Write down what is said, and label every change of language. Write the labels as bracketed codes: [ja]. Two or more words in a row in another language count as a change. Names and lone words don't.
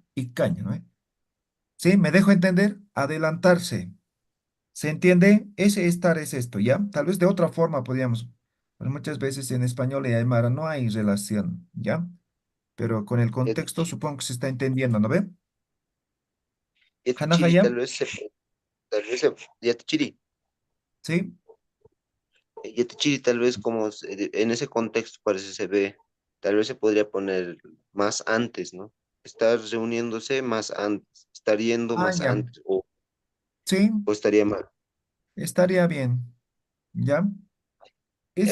[es] Y caña, ¿no ve? ¿Sí? ¿Me dejo entender? Adelantarse. ¿Se entiende? Ese estar es esto, ¿ya? Tal vez de otra forma podríamos, pero muchas veces en español y aymara no hay relación, ¿ya? Pero con el contexto Yatichiri, supongo que se está entendiendo, ¿no ve? Yatichiri, Hanajaya, Yatichiri, ¿sí? Yatichiri, tal vez en ese contexto parece se ve, tal vez se podría poner más antes, ¿no? Estar reuniéndose más antes, estar yendo más Ya. antes, Sí, o estaría mal. estaría bien, ¿ya? Ya